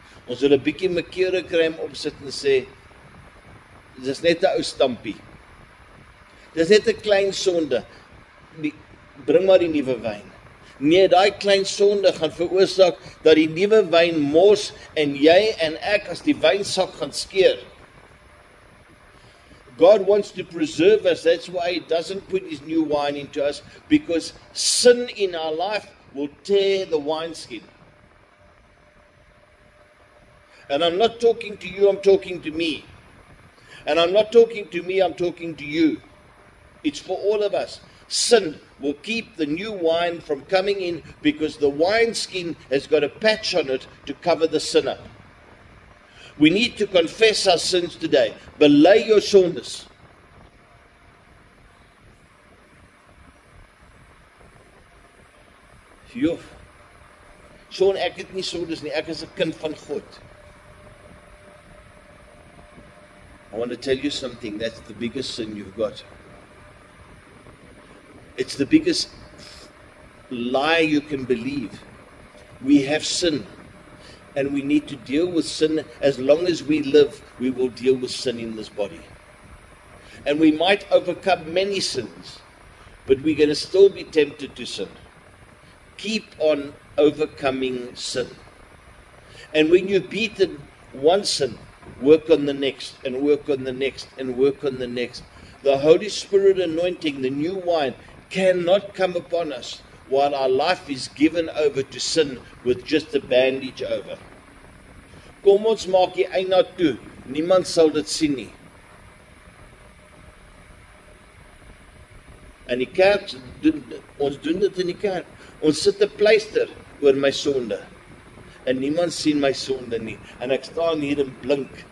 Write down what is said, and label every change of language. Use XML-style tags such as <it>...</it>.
<af>Ons wil 'n bietjie mekeure kry opsit en sê, dis net 'n ou stampie. Dis net 'n klein sonde. Bring maar die nuwe wyn. Nee, daai klein sonde gaan veroorsaak dat die nuwe wyn mors en jy en ek as die wynsak gaan skeer.</af> <en>God wants to preserve us. That's why He doesn't put His new wine into us, because sin in our life will tear the wineskin. And I'm not talking to you, I'm talking to me. And I'm not talking to me, I'm talking to you. It's for all of us. Sin will keep the new wine from coming in because the wineskin has got a patch on it to cover the sinner. We need to confess our sins today.</en> <af>Bely jou sondes. Jo. Sean, ek het nie sondes nie. Ek is 'n kind van God.</af> <en>I want to tell you something. That's the biggest sin you've got. It's the biggest lie you can believe. We have sin. And we need to deal with sin. As long as we live, we will deal with sin in this body. And we might overcome many sins, but we're going to still be tempted to sin. Keep on overcoming sin. And when you've beaten one sin, work on the next, and work on the next, and work on the next. The Holy Spirit anointing, the new wine, cannot come upon us while our life is given over to sin with just a bandage over.</en> <af>Kom ons maak die eina toe. Niemand sal dit sien nie. In die kerk, ons doen dit in die kerk. Ons sit 'n pleister oor my sonde. En niemand sien my sonde nie. En ek staan hier en blink.</af>